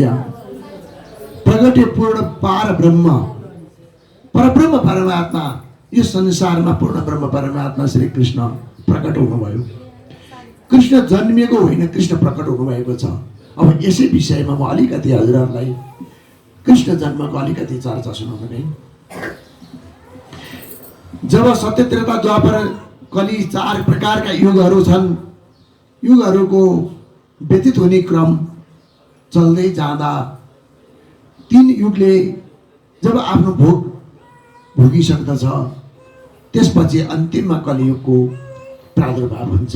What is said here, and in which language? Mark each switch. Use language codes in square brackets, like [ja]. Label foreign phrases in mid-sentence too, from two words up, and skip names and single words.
[ne] या प्रगटे पूर्ण पार ब्रह्म, परब्रह्म परमात्मा, यो संसारमा पूर्ण ब्रह्म परमात्मा श्री कृष्ण प्रकट हुनुभयो। कृष्ण जन्मिएको होइन, कृष्ण प्रकट हुनुभएको छ। अब यसै विषयमा म अलिकति हजुरहरूलाई कृष्ण जन्मको अलिकति चर्चा सुनाउनु नै। जब सत्य त्रेता द्वापर कली 4 प्रकारका युगहरू छन्, युगहरूको व्यतीत हुने क्रम चल्दै जाँदा 3 युगले जब आफ्नो भोग भोगिसक्दछ, त्यसपछि अन्तिममा कलियुगको प्रादुर्भाव हुन्छ।